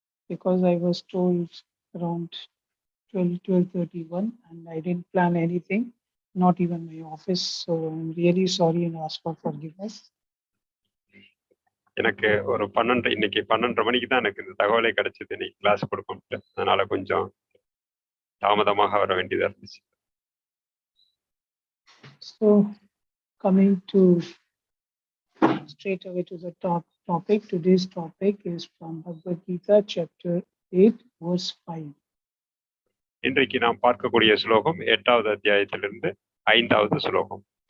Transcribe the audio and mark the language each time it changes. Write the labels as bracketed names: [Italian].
[English] Because I was told around 12:31 and I didn't plan anything, not even my office. So I'm really sorry and ask for forgiveness. [Tamil] எனக்கு ஒரு 12 இன்னைக்கு 12:30 மணிக்கு தான் எனக்கு இந்த தகவலை கிடைச்சது, நீ கிளாஸ் கொடுக்கணும்ட்டு. அதனால கொஞ்சம் தாமதமாக வர வேண்டியதா இருந்துச்சு. [English] So coming to straight away to the topic. Today's topic is from Bhagavad Gita chapter 8 verse 5. [Tamil] இன்றைக்கு நாம் பார்க்கக்கூடிய ஸ்லோகம் 8வது அத்தியாயத்திலிருந்து 5வது ஸ்லோகம்.